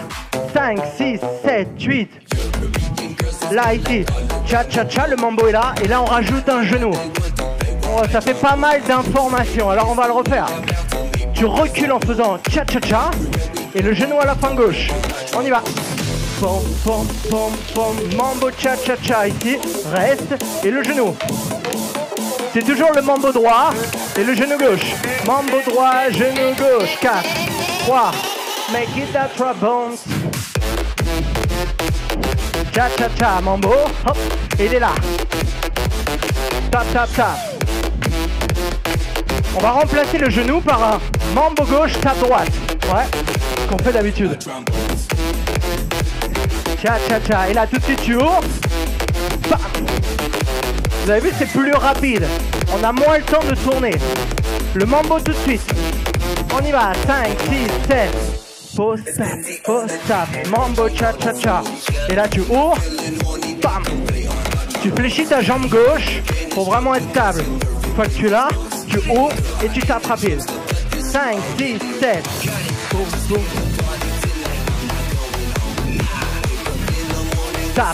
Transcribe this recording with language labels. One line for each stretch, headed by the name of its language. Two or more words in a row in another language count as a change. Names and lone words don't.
French: 5, 6, 7, 8. Là, ici, cha-cha-cha, le mambo est là. Et là, on rajoute un genou. Oh, ça fait pas mal d'informations. Alors, on va le refaire. Tu recules en faisant cha-cha-cha. Et le genou à la fin gauche. On y va. Pom, pom, pom, pom. Mambo cha-cha-cha ici. Reste. Et le genou. C'est toujours le mambo droit et le genou gauche. Mambo droit, genou gauche. 4, 3,
English: make it that bounce.
French: Cha-cha-cha, mambo. Hop, et il est là. Tap. On va remplacer le genou par un mambo gauche, tap droite. Ouais, ce qu'on fait d'habitude. Cha-cha-cha. Et là, tout de suite, tu ouvres. Bam. Vous avez vu, c'est plus rapide. On a moins le temps de tourner. Le mambo tout de suite. On y va. 5, 6, 7. Pause, tap. Mambo, cha-cha-cha. Et là, tu ouvres. Bam. Tu fléchis ta jambe gauche pour vraiment être stable. Une fois que tu es là, tu ouvres et tu tapes rapide. 5, 6, 7. Boum, boum. Tap.